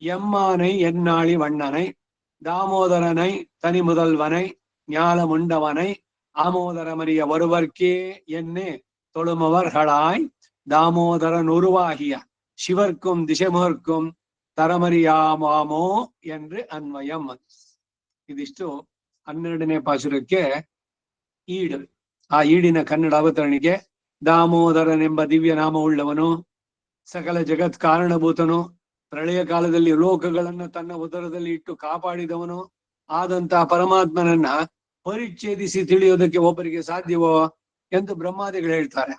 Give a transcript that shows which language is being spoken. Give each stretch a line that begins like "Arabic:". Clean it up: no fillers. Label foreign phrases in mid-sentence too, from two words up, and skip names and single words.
Tamil: எம்மானை எந்நாளி வண்ணனை தாமோதரனை தனி முதல்வனை ஞால முண்டவனை ஆமோதரமறிய ஒருவர்க்கே என்னே தொழுமவர்களாய் தாமோதரன் உருவாகிய சிவர்க்கும் திசைமுகர்க்கும்
Kannada: ತರಮರಿಯಾಮೋ என்று ಅನ್ವಯಂ. ಇದಿಷ್ಟು 12ನೇ ಪಾಶುರಕ್ಕೆ ಈಡು. ಆ ಈಡಿನ ಕನ್ನಡ ಅವತರಣಿಕೆ ದಾಮೋದರನೆಂಬ ದಿವ್ಯ ನಾಮವುಳ್ಳವನು, ಸಕಲ ಜಗತ್ ಕಾರಣಭೂತನು, ಪ್ರಳಯ ಕಾಲದಲ್ಲಿ ಲೋಕಗಳನ್ನ ತನ್ನ ಉದರದಲ್ಲಿ ಇಟ್ಟು ಕಾಪಾಡಿದವನು ಆದಂತಹ ಪರಮಾತ್ಮನನ್ನ ಪರಿಚ್ಛೇದಿಸಿ ತಿಳಿಯೋದಕ್ಕೆ ಒಬ್ಬರಿಗೆ ಸಾಧ್ಯವೋ ಎಂದು ಬ್ರಹ್ಮಾದಿಗಳು ಹೇಳ್ತಾರೆ.